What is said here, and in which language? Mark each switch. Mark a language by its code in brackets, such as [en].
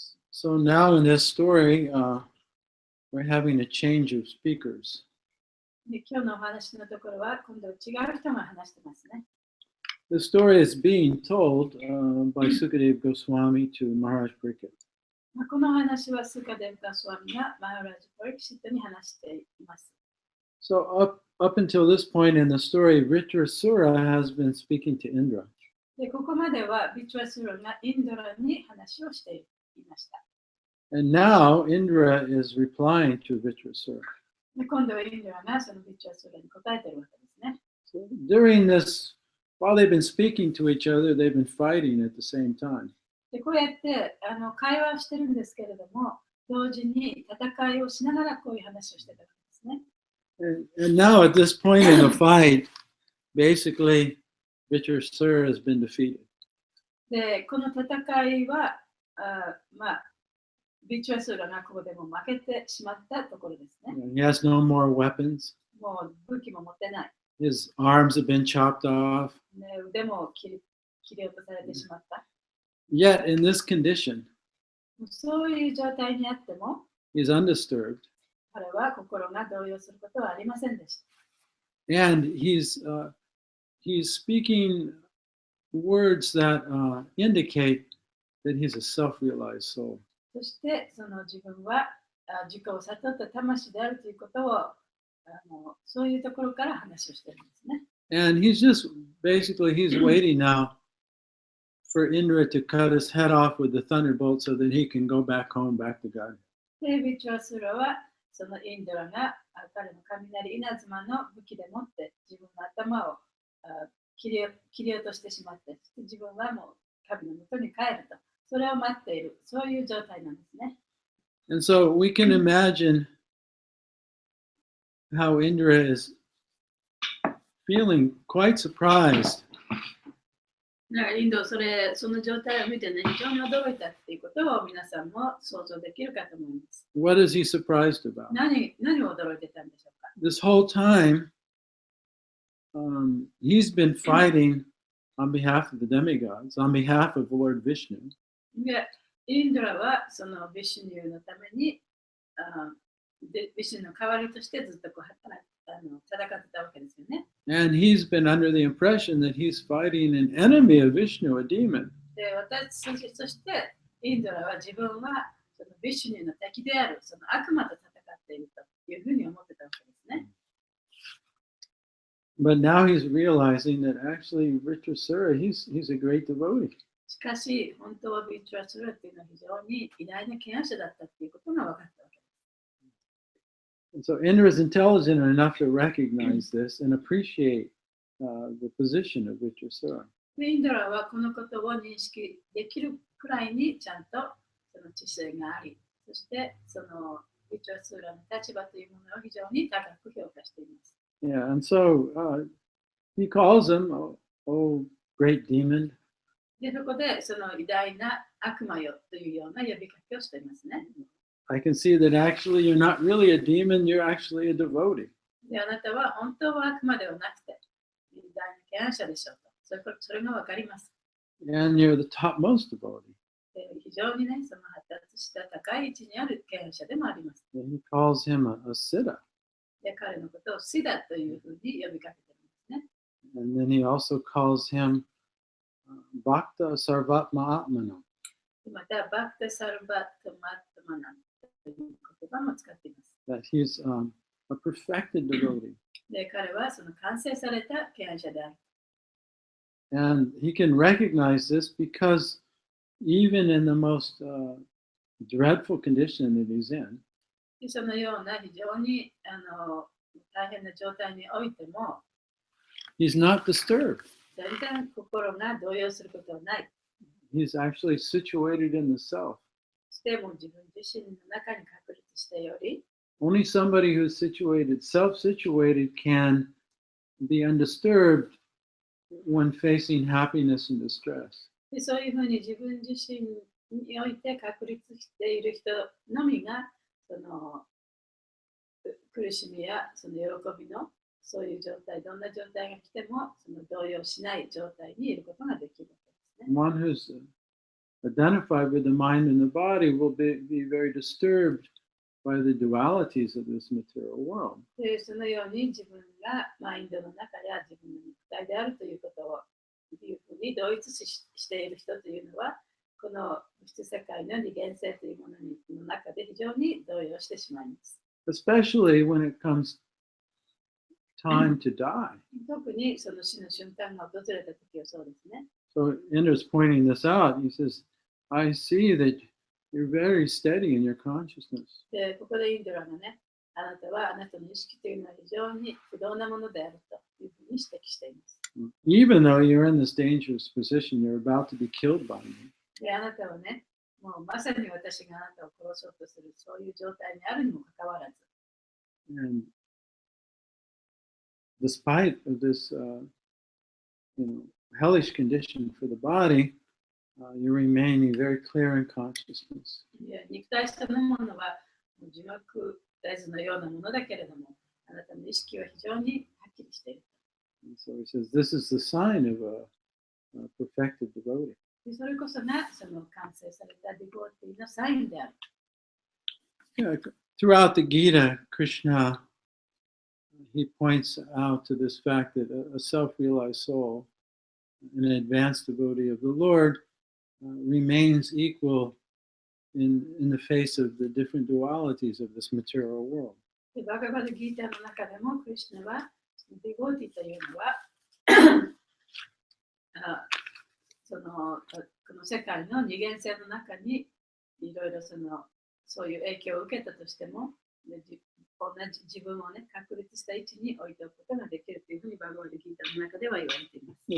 [en] So now in this story, we're having a change of speakers. [ja] で今日のお話のところは今度違う人が話してますね。 [en] The story is being told by Sukadeva Goswami to Maharaj Pariksit. [ja] この話はスカデヴガスワミがマハラジ・パリキシットに話しています。 [en] So up until this point in the story, Vritrasura has been speaking to Indra. [ja] でここまではビチュアスラがインドラに話をしていました。 [en] And now Indra is replying to Vritrasura. [ja] で今度はインドラがそのビチュアスラに答えているわけですね。 [en] So during this, while they've been speaking to each other, they've been fighting at the same time. [ja] でこうやって会話をしてるんですけれども、同時に戦いをしながらこういう話をしてたわけですね。 [en] And now at this point in the fight, basically, Vritrasura has been defeated. [ja] でこの戦いはビチュアスラがここでも負けてしまったところですね。 [en] He has no more weapons. [ja] もう武器も持ってない。 [en] His arms have been chopped off. [ja] 腕も切り落とされてしまった。 [en] Yet in this condition, [ja] そういう状態にあっても、 [en] he's undisturbed. [ja] 彼は心が動揺することはありませんでした。 [en] And he's speaking words that indicate that he's a self-realized soul. [ja] そしてその自分は自己を悟った魂であるということをそういうところから話をしているんですね。 [en] And he's waiting now for Indra to cut his head off with the thunderbolt so that he can go back home, back to God. [ja] で、ビチュアスラはそのインドラが彼の雷稲妻の武器でもって自分の頭を切り落としてしまって、自分はもう神の元に帰ると、それを待っている、そういう状態なんですね。 [en] And so we can imagine how Indra is feeling quite surprised. [ja] インドその状態を見てね、非常に驚いたっていうことを皆さんも想像できるかと思います。 [en] What is he surprised about? [ja] 何を驚いてたんでしょうか。 [en] This whole time, he's been fighting on behalf of the demigods, on behalf of Lord Vishnu. [ja] で、インドラはそのビシュニューのために、ビシュニューの代わりとしてずっとこう戦ってたわけですよね。 [en] And he's been under the impression that he's fighting an enemy of Vishnu, a demon. [ja] で、そしてインドラは自分はそのビシュニューの敵であるその悪魔と戦っているというふうに思ってたわけですね。 [en] But now he's realizing that actually Vritrasura, he's a great devotee. [ja] しかし、本当はビチュアスラっていうのは非常に偉大な敬愛者だったっていうことが分かったわけです。 [en] And so Indra is intelligent enough to recognize this and appreciate the position of Vritrasura. [ja] で、インドラはこのことを認識できるくらいにちゃんとその知性があり、そしてそのビチュアスラの立場というものを非常に高く評価しています。 [en] Yeah, and so he calls him, oh great demon. [ja] で、そこでその偉大な悪魔よというような呼びかけをしていますね。 [en] I can see that actually you're not really a demon, you're actually a devotee. [ja] で、あなたは本当は悪魔ではなくて、偉大な敬愛者でしょうと。それがわかります。 [en] And you're the topmost devotee. [ja] で、非常にね、その発達した高い位置にある敬愛者でもあります。 [en] And he calls him a siddha. [ja] で、彼のことをシダというふうに呼びかけていますね。 [en] And then he also calls him Bhakta Sarvatma Atmana. [ja] また、バクタサルバットマットマナという言葉も使っています。 [en] That he's a perfected devotee. [ja] で、彼はその完成された敬愛者である。 [en] And he can recognize this because even in the most dreadful condition that he's in, [ja] そのような非常に大変な状態においても、 [en] he's not disturbed. [ja] 全然心が動揺することはない。 [en] he's actually situated in the self. [ja] しても自分自身の中に確立してより、 [en] Only somebody who's situated, self-situated, can be undisturbed when facing happiness and distress. [ja] でそういうふうに自分自身において確立している人のみが、その苦しみやその喜びのそういう状態、どんな状態が来てもその動揺しない状態にいることができるわけですね。 [en] One who's identified with the mind and the body will be very disturbed by the dualities of this material world. [ja] でそのように自分がマインドの中や自分の肉体であるということをいうふうに同一視している人というのは、この物質世界の二元性というものの中で非常に動揺してしまいます。 [en] Especially when it comes time to die. [ja] 特にその死の瞬間が訪れた時はそうですね。 [en] So Indra's pointing this out. He says, I see that you're very steady in your consciousness. [ja] で、ここでインドラがね、あなたはあなたの意識というのは非常に不動なものであるというふうに指摘しています。 [en] Even though you're in this dangerous position, you're about to be killed by me. [ja] で、あなたはね、もうまさに私があなたを殺そうとするそういう状態にあるにもかかわらず、 [en] And despite of this, hellish condition for the body, you're remaining very clear in consciousness. [ja] いや肉体そのものはもう字幕大図のようなものだけれども、あなたの意識は非常にはっきりしている。 [en] And so he says, this is the sign of a perfected devotee. [ja] でそれこそがその完成されたディボーティーのサインである。 [en] Yeah, throughout the Gita, Krishna, he points out to this fact that a self-realized soul, an advanced devotee of the Lord, remains equal in the face of the different dualities of this material world. [ja] でバガバドギーターの中でもクリシュナはディボーティーというのはそのこの世界の二元性の中にいろいろそういう影響を受けたとしても同じ自分をね確立した位置に置いておくことができるというふうにバガバドギーターの中では言われています。